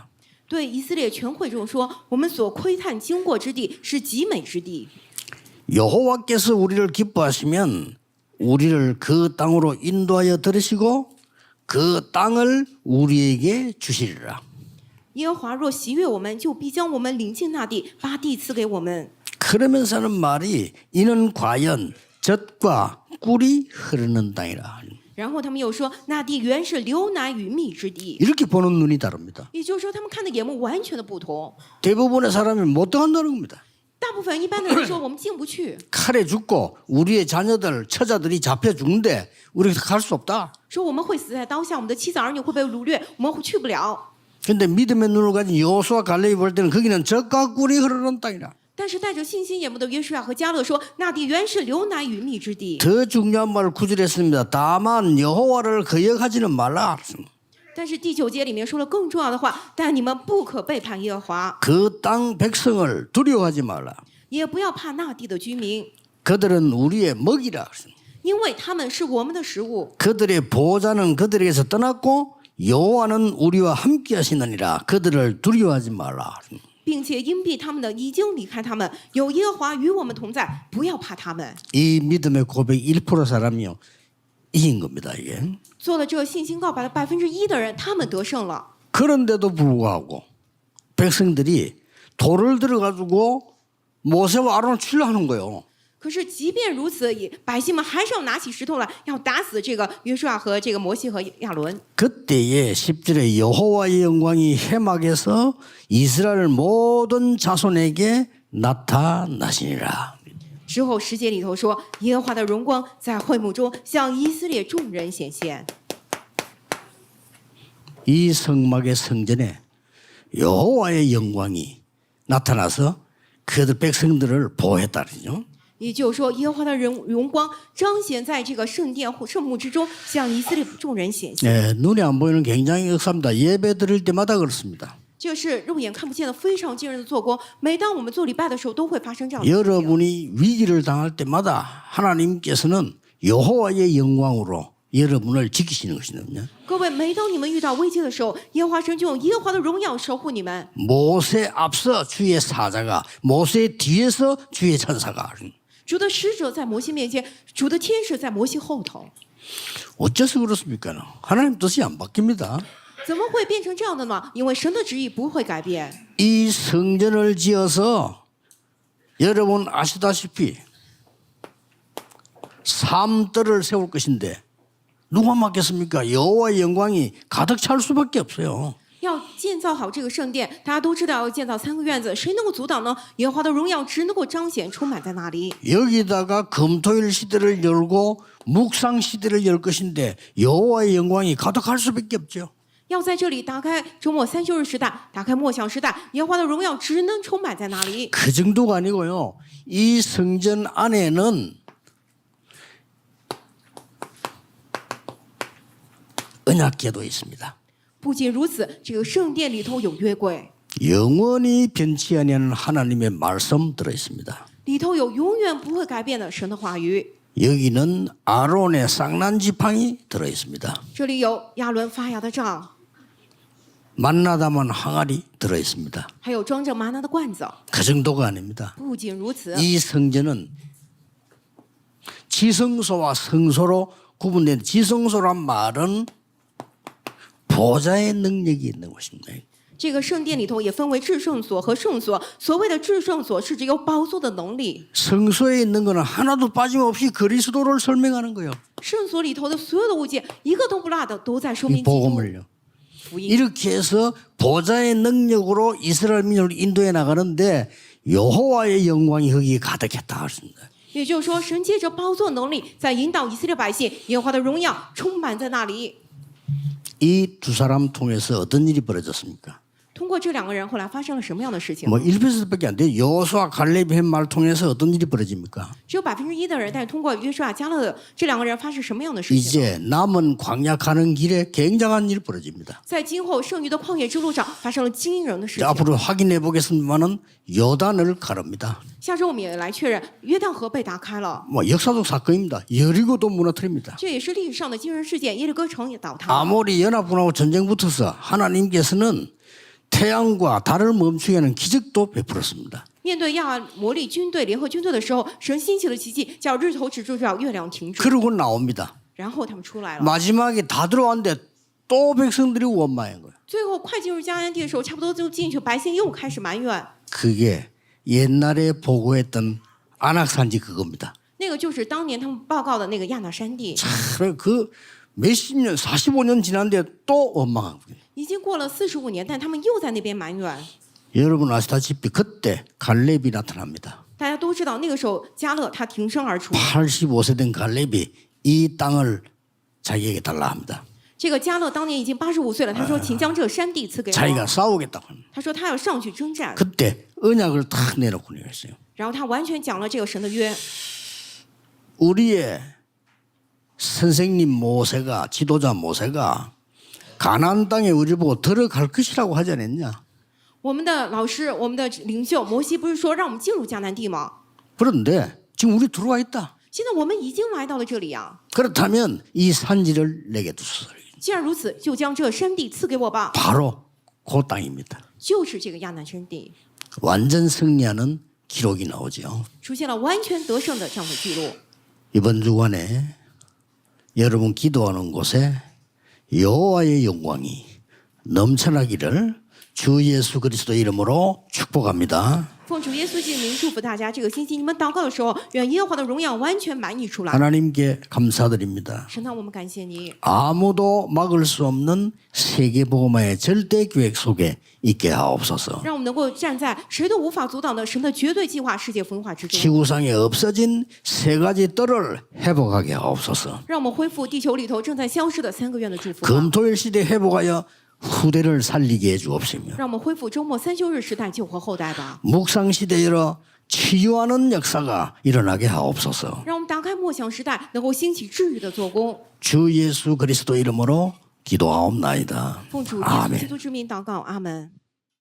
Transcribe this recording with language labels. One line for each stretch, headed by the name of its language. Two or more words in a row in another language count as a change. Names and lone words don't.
Chinese: 对以色列全会众说：“我们所窥探经过之地是极美之地。
Korean: 여호와께서 우리를 기뻐하시면 우리를 그 땅으로 인도하여 들으시고 그 땅을 우리에게 주시리라.
Chinese: 耶和华若喜悦我们，就必将我们领进那地，把地赐给我们。”
Korean: 그러면서 하는 말이 이는 과연 젖과 꿀이 흐르는 땅이라.
Chinese: 然后他们又说：“那地原是流奶与蜜之地。
Korean: 이렇게 보는 눈이 다릅니다. ”
Chinese: 也就是说，他们看的眼目完全的不同。
Korean: 대부분의 사람이 못 들어간다는 겁니다.
Chinese: 大部分一般的人说：“我们进不去。
Korean: 칼에 죽고 우리의 자녀들 처자들이 잡혀 죽는데 우리가 갈 수 없다. ”
Chinese: 说我们会死在刀下，我们的妻子儿女会被掳掠，我们去不了。
Korean: 그런데 믿음의 눈을 가진 여호수아 갈렙이 볼 때는 거기는 젖과 꿀이 흐르는 땅이라.
Chinese: 但是带着信心眼目的约书亚和迦勒说：“那地原是流奶与蜜之地。
Korean: 더 중요한 말을 구절했습니다. 다만 여호와를 거역하지는 말라. ”
Chinese: 但是第9节里面说了更重要的话：“但你们不可背叛耶和华，
Korean: 그 땅 백성을 두려워하지 말라.
Chinese: 也不要怕那地的居民，
Korean: 그들은 우리의 먹이라.
Chinese: 因为他们是我们的食物。
Korean: 그들의 보호자는 그들에게서 떠났고 여호와는 우리와 함께 하시느니라. 그들을 두려워하지 말라.
Chinese: 并且因避他们的已经离开他们，有耶和华与我们同在，不要怕他们。
Korean: 이 믿음의 고백 1% 사람이요 이긴 겁니다. 이게.
Chinese: 做了这信心告白的1%的人，他们得胜了。
Korean: 그런데도 불구하고 백성들이 돌을 들어가지고 모세와 아론을 치려하는 거예요.
Chinese: 可是即便如此，也百姓们还是要拿起石头来，要打死这个约书亚和这个摩西和亚伦。
Korean: 그때에 10절에 여호와의 영광이 해막에서 이스라엘 모든 자손에게 나타나시니라.
Chinese: 之后10节里头说，耶和华的荣光在会幕中向以色列众人显现。
Korean: 이 성막의 성전에 여호와의 영광이 나타나서 그들 백성들을 보호했다죠.
Chinese: 也就是说，耶和华的荣光彰显在这个圣殿圣幕之中，向以色列众人显现。
Korean: 네, 눈에 안 보이는 굉장히 역사입니다. 예배 드릴 때마다 그렇습니다.
Chinese: 这是肉眼看不见的非常惊人的做工。每当我们做礼拜的时候，都会发生这样的事情。
Korean: 여러분이 위기를 당할 때마다 하나님께서는 여호와의 영광으로 여러분을 지키시는 것이거든요.
Chinese: 各位，每当你们遇到危机的时候，耶和华神就用耶和华的荣耀守护你们。
Korean: 모세 앞서 주의 사자가 모세 뒤에서 주의 천사가
Chinese: 主的使者在摩西面前，主的天使在摩西后头。
Korean: 어째서 그렇습니까? 하나님 뜻이 안 바뀝니다.
Chinese: 怎么会变成这样的呢？因为神的旨意不会改变。
Korean: 이 성전을 지어서 여러분 아시다시피 삼뜰을 세울 것인데 누가 맡겠습니까? 여호와의 영광이 가득 찰 수밖에 없어요.
Chinese: 要建造好这个圣殿，大家都知道要建造3个院子，谁能够阻挡呢？耶和华的荣耀只能够彰显、充满在那里。
Korean: 여기다가 금토일 시대를 열고 묵상 시대를 열 것인데 여호와의 영광이 가득할 수밖에 없죠.
Chinese: 要在这里打开周末3休日时代，打开默想时代，耶和华的荣耀只能充满在那里。
Korean: 그 정도가 아니고요. 이 성전 안에는 언약궤도 있습니다.
Chinese: 不仅如此，这个圣殿里头有约柜，
Korean: 영원히 변치 아니하는 하나님의 말씀 들어 있습니다.
Chinese: 里头有永远不会改变的神的话语。
Korean: 여기는 아론의 쌍난 지팡이 들어 있습니다.
Chinese: 这里有亚伦发芽的杖，
Korean: 만나 담은 항아리 들어 있습니다.
Chinese: 还有装着玛纳的罐子。
Korean: 그 정도가 아닙니다.
Chinese: 不仅如此，
Korean: 이 성전은 지성소와 성소로 구분된 지성소란 말은 보좌의 능력이 있는 곳입니다.
Chinese: 这个圣殿里头也分为至圣所和圣所。所谓的至圣所是指有宝座的能力，
Korean: 성소에 있는 것은 하나도 빠짐없이 그리스도를 설명하는 거예요.
Chinese: 圣所里头的所有的物件一个都不落的，都在说
Korean: 이
Chinese: 明基督
Korean: 복음을요.
Chinese: 福音。
Korean: 이렇게 해서 보좌의 능력으로 이스라엘 민족을 인도해 나가는데 여호와의 영광이 거기에 가득했다 하십니다.
Chinese: 也就是说，神借着宝座能力在引导以色列百姓，耶和华的荣耀充满在那里。
Korean: 이 두 사람 통해서 어떤 일이 벌어졌습니까?
Chinese: 通过这2个人，后来发生了什么样的事情？
Korean: 뭐 1%밖에 안 돼요. 여호수아 갈렙이 한 말 통해서 어떤 일이 벌어집니까?
Chinese: 只有1%的人，但是通过约书亚、迦勒的这2个人发生什么样的事情？
Korean: 이제 남은 광야 가는 길에 굉장한 일이 벌어집니다.
Chinese: 在今后剩余的旷野之路上发生了惊人的事
Korean: 자,
Chinese: 情。
Korean: 앞으로 확인해 보겠습니다만은 요단을 가릅니다.
Chinese: 下周我们也来确认，约旦河被打开了，
Korean: 뭐 역사적 사건입니다. 여리고도 무너뜨립니다.
Chinese: 这也是历史上的惊人事件。耶利哥城也倒塌。
Korean: 아모리 연합군하고 전쟁 붙어서 하나님께서는 태양과 달을 멈추게 하는 기적도 베풀었습니다.
Chinese: 面对亚摩利军队联合军队的时候，神兴起了奇迹，叫日头止住，叫月亮停止。
Korean: 그러고 나옵니다.
Chinese: 然后他们出来了。
Korean: 마지막에 다 들어왔는데 또 백성들이 원망한 거예요.
Chinese: 最后快进入迦南地的时候，差不多就进去，百姓又开始埋怨。
Korean: 그게 옛날에 보고했던 안악산지 그겁니다.
Chinese: 那个就是当年他们报告的那个亚纳山地，
Korean: 그 몇십 년, 45년 지났는데 또 원망한 거예요.
Chinese: 已经过了45年，但他们又在那边埋怨。
Korean: 여러분 아시다시피 그때 갈렙이 나타납니다.
Chinese: 大家都知道，那个时候迦勒他挺身而出，
Korean: 85세 된 갈렙이 이 땅을 자기에게 달라 합니다.
Chinese: 这个迦勒当年已经85岁了，他说：“请将这个山地赐给
Korean: 자기가
Chinese: 我。
Korean: 싸우겠다고 합니다.
Chinese: 他说他要上去征战，
Korean: 그때 언약을 탁 내놓고 했어요.
Chinese: 然后他完全讲了这个神的约。
Korean: 우리의 선생님 모세가 지도자 모세가 가나안 땅에 우리 보고 들어갈 것이라고 하지 않았냐?
Chinese: 我们的老师，我们的领袖摩西不是说让我们进入迦南地吗？
Korean: 그런데 지금 우리 들어와 있다.
Chinese: 现在我们已经来到了这里啊，
Korean: 그렇다면 이 산지를 내게 주소서.
Chinese: 既然如此，就将这山地赐给我吧，
Korean: 바로 그 땅입니다.
Chinese: 就是这个亚南山地，
Korean: 완전 승리하는 기록이 나오죠.
Chinese: 出现了完全得胜的这样的记录。
Korean: 이번 주간에 여러분 기도하는 곳에 여호와의 영광이 넘쳐나기를 주 예수 그리스도 이름으로 축복합니다.
Chinese: 奉主耶稣基督名祝福大家，这个星期你们祷告的时候，愿耶和华的荣耀完全满溢出来。
Korean: 하나님께 감사드립니다.
Chinese: 神啊，我们感谢你，
Korean: 아무도 막을 수 없는 세계복음화의 절대 계획 속에 있게 하옵소서.
Chinese: 让我们能够站在谁都无法阻挡的神的绝对计划世界福音化之中，
Korean: 지구상에 없어진 세 가지 뜰을 회복하게 하옵소서.
Chinese: 让我们恢复地球里头正在消失的3个月的祝福吧，
Korean: 금토일 시대 회복하여 후대를 살리게 해 주옵시며
Chinese: 让我们恢复周末3休日时代救活后代吧，
Korean: 묵상 시대여 치유하는 역사가 일어나게 하옵소서.
Chinese: 让我们打开默想时代，能够兴起治愈的做工。
Korean: 주 예수 그리스도 이름으로 기도하옵나이다.
Chinese: 奉主耶稣
Korean: 아멘.
Chinese: 基督之名祷告，阿门。